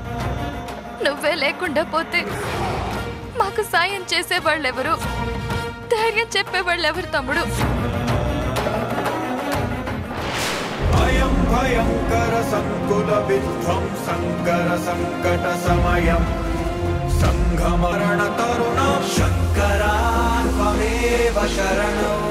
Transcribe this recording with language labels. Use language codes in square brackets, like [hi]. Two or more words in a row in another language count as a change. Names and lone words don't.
[te] నువ్వే లేకుండా పోతే మాకు సాయం చేసేవాళ్ళెవరు, ధైర్యం చెప్పేవాళ్ళెవరు తమ్ముడు? [sa] भयंकर संकुल विध्वंसंकर संकट समयम् संघमरण तरुण शंकरा त्वमेव शरणो